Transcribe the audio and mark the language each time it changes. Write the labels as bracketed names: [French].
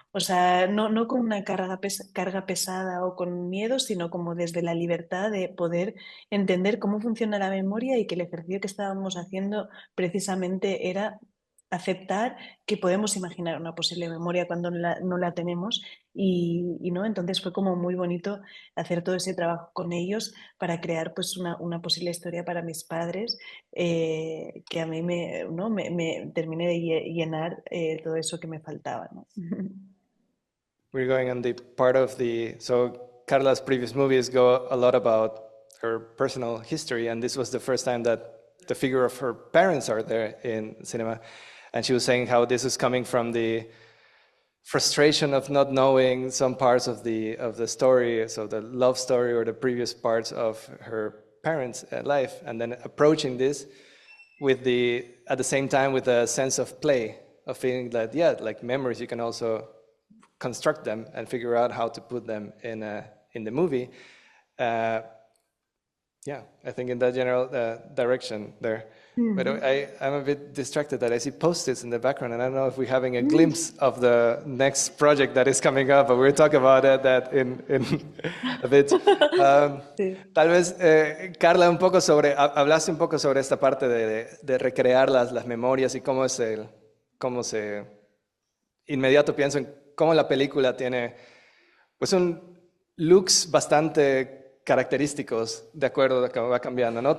[Spanish] O sea, no con una carga pesada o con miedo, sino como desde la libertad de poder entender cómo funciona la memoria y que el ejercicio que estábamos haciendo precisamente era aceptar que podemos imaginar una posible memoria cuando no la tenemos y no, entonces fue como muy bonito hacer todo ese trabajo con ellos para crear pues una posible historia para mis padres que a mí ¿no? me terminé de llenar todo eso que me faltaba, ¿no? [English] We're going on the part of so Carla's previous movies go a lot about her personal history, and this was the first time that the figure of her parents are there in cinema. And she was saying how this is coming from the frustration of not knowing some parts of the story, so the love story or the previous parts of her parents' life, and then approaching this at the same time with a sense of play, of feeling that like memories, you can also construct them and figure out how to put them in the movie. I think in that general direction there. But I'm a bit distracted that I see post-its in the background, and I don't know if we're having a glimpse of the next project that is coming up, but we'll talk about that in a bit. [Spanish] Sí. Tal vez, Carla, hablaste un poco sobre esta parte de recrear las memorias y cómo se inmediato pienso en cómo la película tiene pues un looks bastante característicos de acuerdo a cómo va cambiando, ¿no?